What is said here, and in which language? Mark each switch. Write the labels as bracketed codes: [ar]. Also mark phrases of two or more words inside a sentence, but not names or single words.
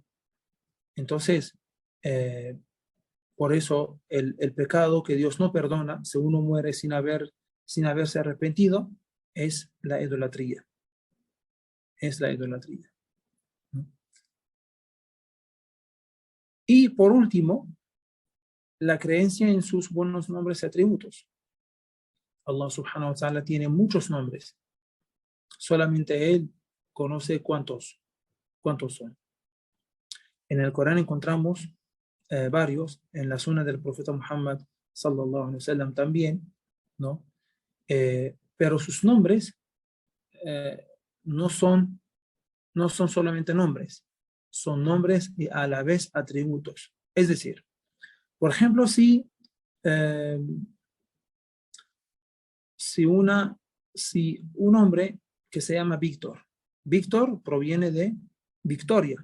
[es] Entonces, por eso el pecado que Dios no perdona, si uno muere sin haberse arrepentido, es la idolatría. Es la idolatría, ¿no? Y por último, la creencia en sus buenos nombres y atributos. [ar] الله سبحانه وتعالى [es] tiene muchos nombres. Solamente Él conoce cuántos son. En el Corán encontramos varios, en la sunna del profeta Muhammad [ar] صلى الله عليه وسلم [es] también, ¿no? Pero sus nombres eh, no son solamente nombres, son nombres y a la vez atributos. Es decir, por ejemplo, eh, si un hombre que se llama Víctor, Víctor proviene de Victoria.